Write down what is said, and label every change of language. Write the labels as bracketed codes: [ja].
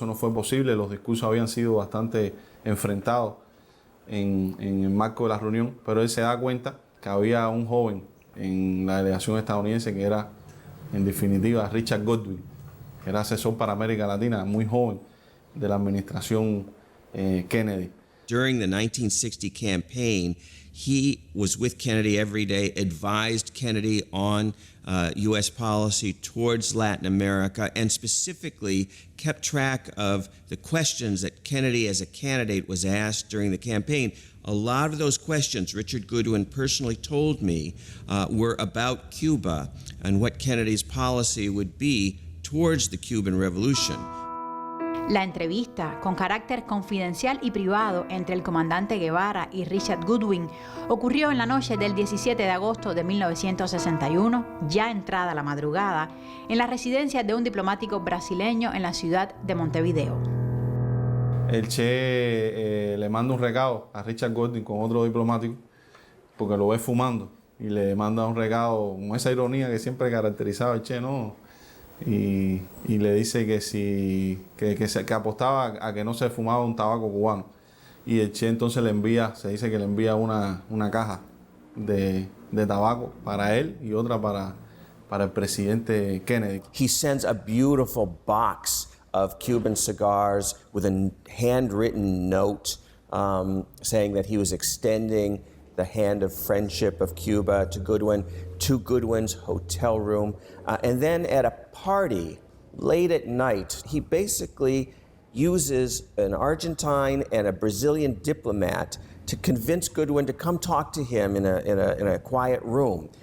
[es] Eso no fue posible, los discursos habían sido bastante enfrentados en el marco de la reunión, pero él se da cuenta que había un joven en la delegación estadounidense que era, en definitiva, Richard Godwin, que era asesor para América Latina, muy joven, de la administración Kennedy. [en] During the 1960 campaign, he was with Kennedy every day, advised Kennedy on U.S. policy towards Latin America, and specifically kept track of the questions that Kennedy as a candidate was asked during the campaign. A lot of those questions, Richard Goodwin personally told me, were about Cuba and what Kennedy's policy would be towards the Cuban Revolution. [es] La entrevista, con carácter confidencial y privado entre el comandante Guevara y Richard Goodwin, ocurrió en la noche del 17 de agosto de 1961, ya entrada la madrugada, en la residencia de un diplomático brasileño en la ciudad de Montevideo. El Che le manda un recado a Richard Goodwin con otro diplomático porque lo ve fumando y le manda un regalo con esa ironía que siempre caracterizaba al Che, ¿no? Y le dice que apostaba a que no se fumaba un tabaco cubano. Y el Che entonces se dice que le envía una caja de tabaco para él y otra para el presidente Kennedy. [en] He sends a beautiful box of Cuban cigars with a handwritten note saying that he was extending the hand of friendship of Cuba to Goodwin, to Goodwin's hotel room. And then at a party late at night, he basically uses an Argentine and a Brazilian diplomat to convince Goodwin to come talk to him in a quiet room.